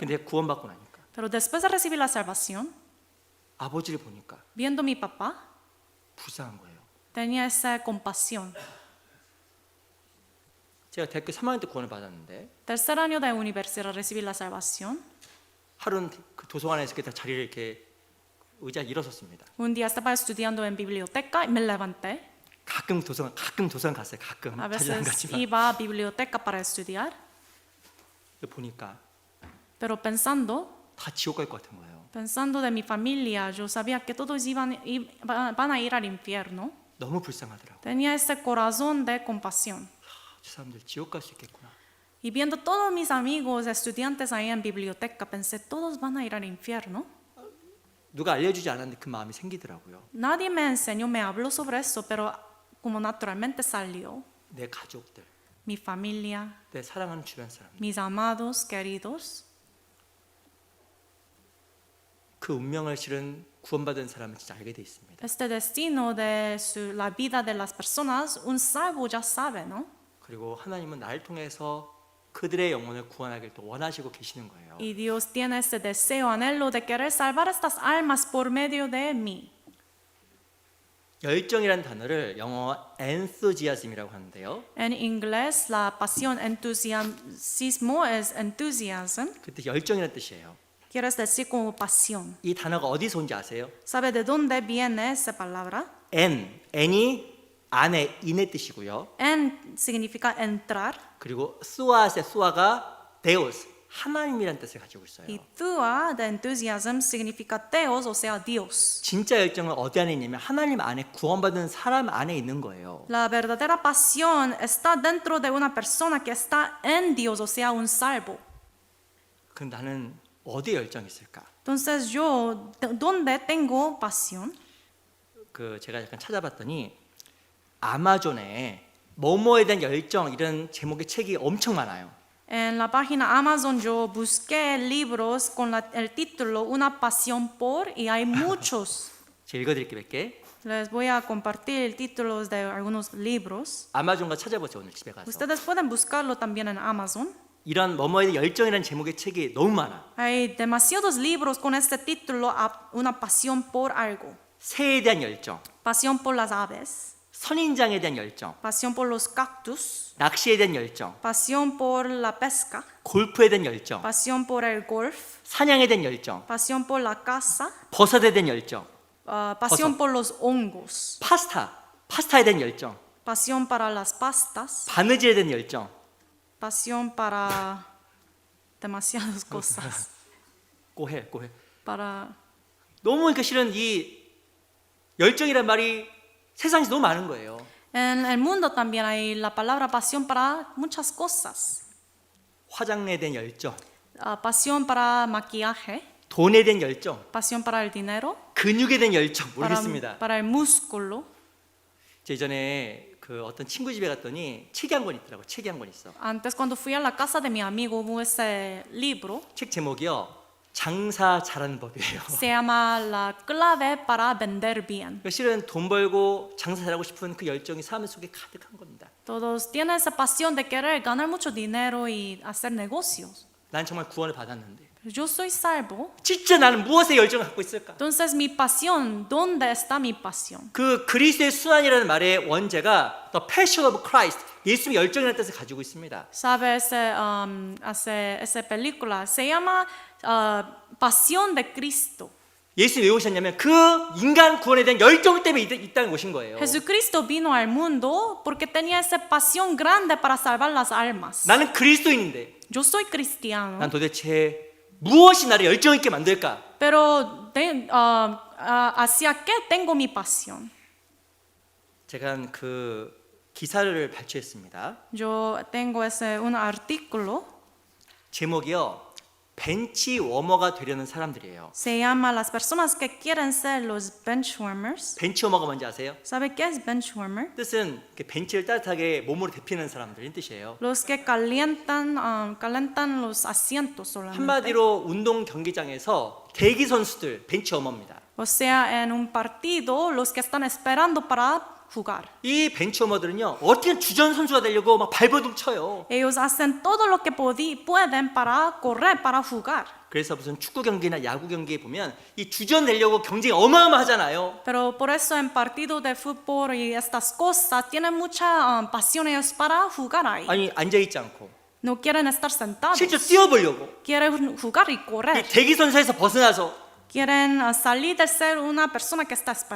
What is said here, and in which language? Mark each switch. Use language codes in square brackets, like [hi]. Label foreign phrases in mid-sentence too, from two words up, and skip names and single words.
[ko] 근데 구원받고 나니까 [es] Pero después de recibir la salvación, [ko] 아버지를 보니까 [es] viendo mi papá, [ko] 불쌍한 거예요. [es] tenía esa compasión. [ko] 제가 대학교 3학년 때 구원을 받았는데 [es] Tercer año de universidad recibí la salvación. [ko] 하루는 그 도서관에서 이렇게 자리를 이렇게 의자에 일어섰습니다. [es] Un día estaba estudiando en biblioteca y me levanté. [ko] 가끔 도서관 갔어요. 가끔 [es] A [ko] 자주 안 [es] veces [ko] 갔지만 [es] iba a biblioteca para estudiar, [ko] 보니까 [es] pero pensando [ko] 다 지옥 갈 것 같은 거예요. [es] de mi familia, yo sabía que todos van a ir al infierno. [ko] 너무 불쌍하더라고. [es] Tenía ese corazón de compasión. [ko] 저 사람들 지옥 갈 수 있겠구나. [es] Y viendo todos mis amigos estudiantes ahí en biblioteca, pensé, todos van a ir al infierno. [ko] 누가 알려주지 않았는데 그 마음이 생기더라고요. [es] Nadie me enseñó, me habló sobre eso, pero como naturalmente salió. [ko] 내 가족들, [es] Mi familia, [ko] 내 사랑하는 주변 사람, [es] mis amados, queridos. [ko] 그 운명을 실은 구원받은 사람은 진짜 알게 돼 있습니다. [es] Este destino de la vida de las personas, un salvo ya sabe, ¿no? [ko] 그리고 하나님은 나를 통해서 그들의 영혼을 구원하길 또 원하시고 계시는 거예요. [es] Y Dios tiene ese deseo, anhelo de querer salvar estas almas por medio de mí. [ko] 열정이라는 단어를 영어 enthusiasm이라고 하는데요. [es] En inglés, la pasión, entusiasmo es enthusiasm. [ko] 그때 열정이라는 뜻이에요. [es] Quieres decir como pasión. [ko] 이 단어가 어디서 온지 아세요? [es] ¿Sabe de dónde viene esa palabra? [ko] n이 안에 인의 뜻이고요. [es] En significa entrar [ko] 그리고 수아가 데오스 하나님이라는 뜻을 가지고 있어요. [es] y tua de entusiasm significa teos, o sea, Dios. [ko] 진짜 열정은 어디 안에 있냐면 하나님 안에 구원받은 사람 안에 있는 거예요. [es] La verdadera pasión está dentro de una persona que está en Dios, o sea, un salvo. [ko] 그 나는 어디에 열정이 있을까? [es] Entonces yo, ¿dónde tengo pasión? [ko] 그 제가 약간 찾아봤더니 아마존에 뭐뭐에 대한 열정 이런 제목의 책이 엄청 많아요. [es] En la página Amazon yo busqué libros con el título Una pasión por y hay muchos. [ko] 제가 읽어드릴게요 몇 개. [es] Les voy a compartir títulos de algunos libros. [ko] 아마존가 찾아보세요 오늘 집에 가서. [es] Ustedes pueden buscarlo también en Amazon. [ko] 이런 뭐뭐에 대한 열정이라는 제목의 책이 너무 많아. [es] Hay demasiados libros con este título, Una pasión por algo. [ko] 새에 대한 열정, [es] Pasión por las aves, [ko] 선인장에 대한 열정, [es] pasión por los cactus, [ko] 낚시에 대한 열정, [es] pasión por la pesca, [ko] 골프에 대한 열정, [es] pasión por el golf, [ko] 사냥에 대한 열정, [es] pasión por la caza, [ko] 버섯에 대한 열정, [es] pasión por los hongos, [ko] 파스타에 대한 열정, [es] pasión para las pastas, [ko] 바느질에 대한 열정, [es] pasión para demasiadas cosas, 꼬해. para [ko] 너무 그러니까 실은 이 열정이란 말이 세상에서 너무 많은 거예요. [es] en el mundo también hay la palabra pasión para muchas cosas. [ko] 화장에 대한 열정, [es] Pasión para maquillaje, [ko] 돈에 대한 열정, [es] pasión para el dinero, [ko] 근육에 대한 열정 모르겠습니다. [es] para el músculo. [ko] 제 예전에 그 어떤 친구 집에 갔더니 책이 한 권 있더라고. 책이 한 권 있어. [es] Antes cuando fui a la casa de mi amigo hubo ese libro, [ko] 책 제목이요. 장사 잘하는 법이에요. [es] se llama La clave para vender bien. [ko] 그러니까 실은 돈 벌고 장사 잘하고 싶은 그 열정이 사람 속에 가득한 겁니다. [es] Todos tienen esa pasión de querer ganar mucho dinero y hacer negocios. [ko] 난 정말 구원을 받았는데 [es] Pero yo soy salvo. [ko] 진짜 나는 무엇에 열정을 갖고 있을까? [es] Entonces mi pasión, ¿dónde está mi pasión? [ko] 그 그리스도의 순환이라는 말의 원제가 [en] The Passion of Christ, [ko] 예수님의 열정이라는 뜻을 가지고 있습니다. [es] ¿Sabe esa película? Se llama Pasión de Cristo. [ko] 예수님이 왜 오셨냐면 그 인간 구원에 대한 열정 때문에 이 땅에 오신 거예요. [es] Jesucristo vino al mundo porque tenía esa pasión grande para salvar las almas. [ko] 나는 그리스도인인데 [es] Yo soy cristiano, [ko] 난 도대체 무엇이 나를 열정 있게 만들까? [es] pero ¿hacia qué tengo mi pasión? [ko] 제가 그 기사를 발췌했습니다. [es] Yo tengo un artículo, [ko] 제목이요. 벤치 워머가 되려는 사람들이에요. [es] se llama Las personas que quieren ser los benchwarmers. [ko] 벤치 워머가 뭔지 아세요? [es] ¿Sabe qué es benchwarmer? [ko] 뜻은 벤치를 따뜻하게 몸으로 데피는 사람들인 뜻이에요. [es] Los que calentan los asientos solamente. [ko] 한마디로 운동 경기장에서 대기 선수들 벤치 워머입니다. [es] O sea, en un partido, los que están esperando para jugar. [ko] 이 벤치 워머들은요 어떻게 주전 선수가 되려고 막 발버둥 쳐요. [es] Ellos hacen todo lo que pueden para correr, para jugar. [ko] 그래서 무슨 축구 경기나 야구 경기에 보면 이 주전 되려고 경쟁이 어마어마하잖아요. [es] Pero por eso en partidos de fútbol y estas cosas tienen mucha pasión ellos para jugar ahí. [ko] 아니 앉아 있지 않고 [es] No quieren estar sentados. [ko] 실제 뛰어보려고 [es] Quieren jugar y [ko] 이 [es] correr. [ko] 대기 선수에서 벗어나서 [es] Quieren salir de ser una persona que está esperando.